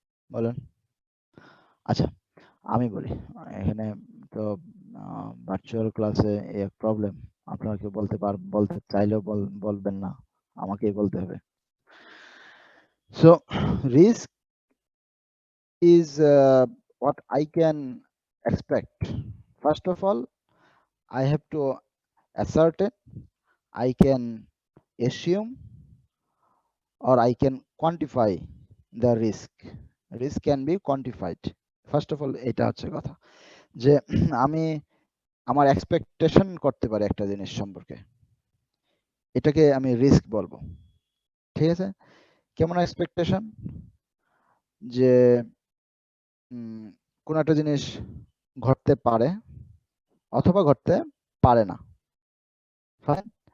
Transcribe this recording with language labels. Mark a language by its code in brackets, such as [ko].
[bn] বলেন। আচ্ছা আমি বলি, এখানে তো ভার্চুয়াল ক্লাসে এক প্রবলেম, আপনারা কেউ বলতে চাইলেও বলবেন না, আমাকেই বলতে হবে। [en] So risk is what I can expect. First of all, I have to ascertain, I can assume, or I can quantify the risk. Risk can be quantified. First of all, [bn] এটা হচ্ছে কথা, যে আমি আমার এক্সপেকটেশন করতে পারি একটা জিনিস সম্পর্কে, এটাকে আমি রিস্ক বলবো। ঠিক আছে? কেমন এক্সপেকটেশন? যে কোন একটা জিনিস ঘটতে পারে অথবা ঘটতে পারে না। ফাইন।